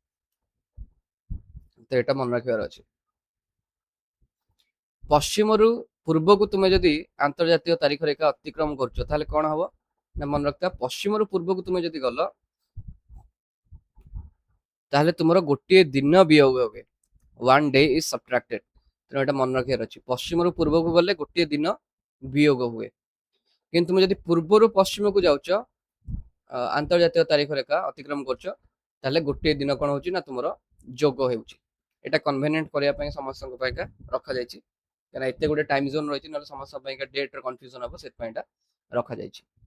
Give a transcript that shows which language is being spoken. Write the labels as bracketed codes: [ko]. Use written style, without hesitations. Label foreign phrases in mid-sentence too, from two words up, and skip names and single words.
[or] ତ ଏଟା ମନେ ରଖିବାର ଅଛି। ପଶ୍ଚିମରୁ ପୂର୍ବକୁ ତୁମେ ଯଦି ଆନ୍ତର୍ଜାତୀୟ ତାରିଖ ରେଖା ଅତିକ୍ରମ କରୁଛ ତାହେଲେ କଣ ହବ ନା ମନେ ରଖିଥା, ପଶ୍ଚିମରୁ ପୂର୍ବକୁ ତୁମେ ଯଦି ଗଲ ତାହେଲେ ତୁମର ଗୋଟିଏ ଦିନ ବିୟୋଗ ହୁଏ, [en] 1 day is subtracted। [or] ତେଣୁ ଏଟା ମନେ ରଖିବାର ଅଛି, ପଶ୍ଚିମରୁ ପୂର୍ବକୁ ଗଲେ ଗୋଟିଏ ଦିନ ବିୟୋଗ ହୁଏ। କିନ୍ତୁ ତୁମେ ଯଦି ପୂର୍ବରୁ ପଶ୍ଚିମକୁ ଯାଉଛ ଆନ୍ତର୍ଜାତୀୟ ତାରିଖ ରେଖା ଅତିକ୍ରମ କରୁଛ ତାହେଲେ ଗୋଟିଏ ଦିନ କଣ ହଉଛି ନା ତୁମର ଯୋଗ ହେଉଛି। ଏଟା କନଭେନିଏଣ୍ଟ କରିବା ପାଇଁ ସମସ୍ତଙ୍କ ପାଇଁକା ରଖାଯାଇଛି, କାରଣ ଏତେ ଗୋଟେ [en] time zone [or] ରହିଛି, ନହେଲେ ସମସ୍ତଙ୍କ ପାଇଁକା ଡେଟ୍ର କନଫ୍ୟୁଜନ ହବ, ସେଥିପାଇଁ ଏଟା ରଖାଯାଇଛି।